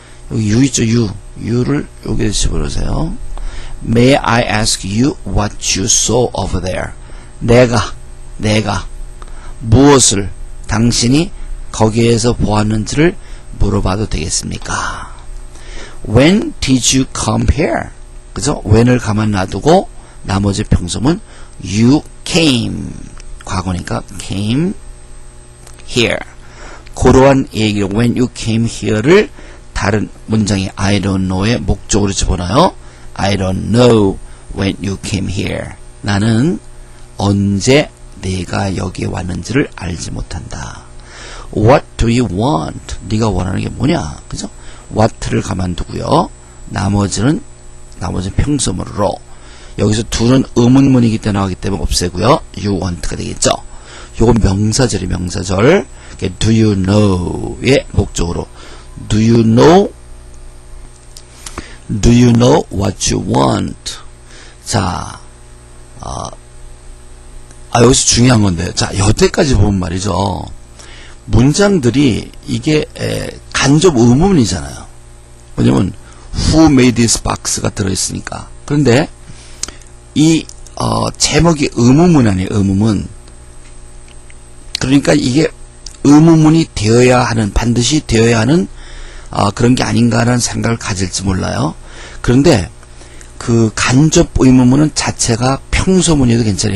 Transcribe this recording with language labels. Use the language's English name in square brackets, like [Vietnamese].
[Korean] 여기 you 있죠, you. you를 여기에 집어넣으세요. [English] May I ask you what you saw over there. [Korean] 내가 무엇을 당신이 거기에서 보았는지를 물어봐도 되겠습니까? [English] When did you come here? [Korean] 그죠? when을 가만 놔두고 나머지 평소문 you came. 과거니까 came here. 그러한 얘기를 [English] when you came here [Korean] 를 다른 문장의 I don't know의 목적으로 집어넣어요. [English] I don't know when you came here. [Korean] 나는 언제 네가 여기에 왔는지를 알지 못한다. [English] What do you want? [Korean] 네가 원하는 게 뭐냐? 그죠? what를 가만두고요. 나머지 평소문으로. 여기서 둘은 의문문이기 때문에 나오기 때문에 없애고요. You want가 되겠죠. 요건 명사절이 명사절. [English] Do you know의 [Korean] 목적으로. [English] Do you know what you want? [Korean] 자, 여기서 중요한 건데, 자, 여태까지 보면 말이죠. 문장들이 이게 간접 의문이잖아요. 왜냐면 [English] Who made this box가 들어있으니까. [Korean] 그런데 이 제목이 의문문 아니에요. 의문문. 그러니까 이게 의문문이 되어야 하는, 반드시 되어야 하는 그런 게 아닌가라는 생각을 가질지 몰라요. 그런데 그 간접 의문문은 자체가 평소문이어도 괜찮아요.